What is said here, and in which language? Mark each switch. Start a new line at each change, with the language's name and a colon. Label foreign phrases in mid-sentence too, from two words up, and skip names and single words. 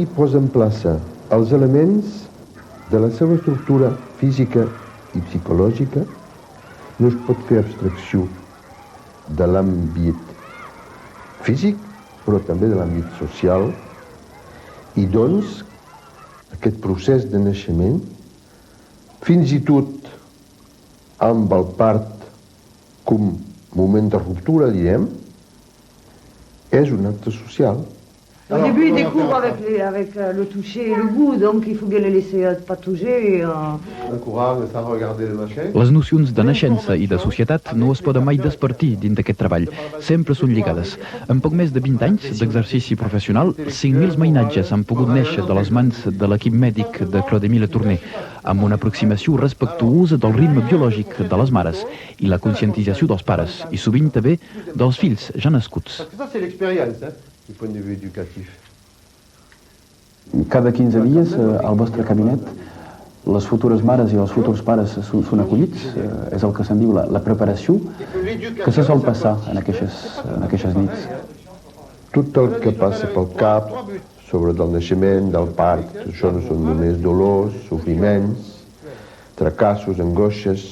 Catalan: posa en plaça els elements de la seva estructura física i psicològica, no es pot fer abstracció de l'àmbit físic, però també de l'àmbit social, i doncs aquest procés de naixement, fins i tot amb el part com moment de ruptura, direm, és un acte social.
French: Au début, ils découvrent avec le toucher et le goût, donc il faut bien les laisser patauger.
Catalan: Les nocions de naixença i de societat no es poden mai despartir dins d'aquest treball. Sempre són lligades. En poc més de 20 anys d'exercici professional, 5.000 mainatges han pogut néixer de les mans de l'equip mèdic de Clodemil Tourné, amb una aproximació respectuosa del ritme biològic de les mares i la conscientització dels pares, i sovint també dels fills ja nascuts.
French: Du point de vue éducatif.
Catalan: Cada 15 dies al vostre cabinet les futures mares i els futurs pares són acollits, és el que se'n diu la preparació. Què se sol passar en aquestes nits? Tot el que passa pel cap sobre del naixement, del part, això no són només dolors, sofriments, fracassos, angoixes.